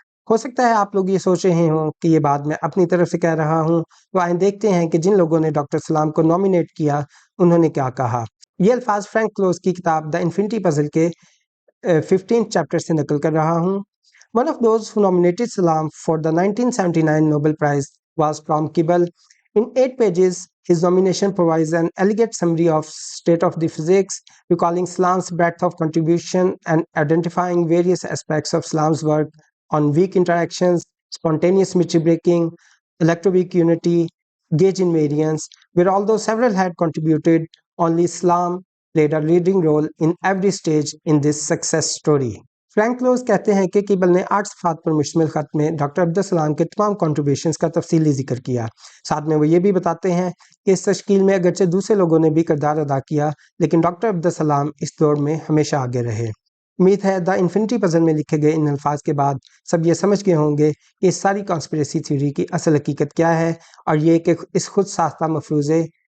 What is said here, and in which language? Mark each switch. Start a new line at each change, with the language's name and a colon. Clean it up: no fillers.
Urdu: ہو سکتا ہے آپ لوگ یہ سوچ رہے ہوں کہ یہ بات میں اپنی طرف سے کہہ رہا ہوں، تو آئیں دیکھتے ہیں کہ جن لوگوں نے ڈاکٹر سلام کو نامینیٹ کیا انہوں نے کیا کہا۔ یہ الفاظ فرینک کلوز کی کتاب دا انفینٹی پزل کے 15 چیپٹر سے نقل کر رہا ہوں۔
English: One of those who nominated Salam for the 1979 Nobel Prize was Tom Kibble. In 8 pages, his nomination provides an elegant summary of state of the physics, recalling Salam's breadth of contribution and identifying various aspects of Salam's work on weak interactions, spontaneous symmetry breaking, electroweak unity, gauge invariance, where although several had contributed, only Salam played a leading role in every stage in this success story.
Urdu: Frank close کہتے ہیں کہ cable نے 8 صفحات پر مشتمل خط میں doctor Abdul Salam کے تمام کنٹریبیوشنز کا تفصیلی ذکر کیا۔ ساتھ میں وہ یہ بھی بتاتے ہیں کہ اس تشکیل میں اگرچہ دوسرے لوگوں نے بھی کردار ادا کیا، لیکن ڈاکٹر عبدالسلام اس دور میں ہمیشہ آگے رہے۔ امید ہے دا انفینٹی پزل میں لکھے گئے ان الفاظ کے بعد سب یہ سمجھ گئے ہوں گے کہ اس ساری کانسپریسی تھیوری کی اصل حقیقت کیا ہے، اور یہ کہ اس خود ساختہ مفروضے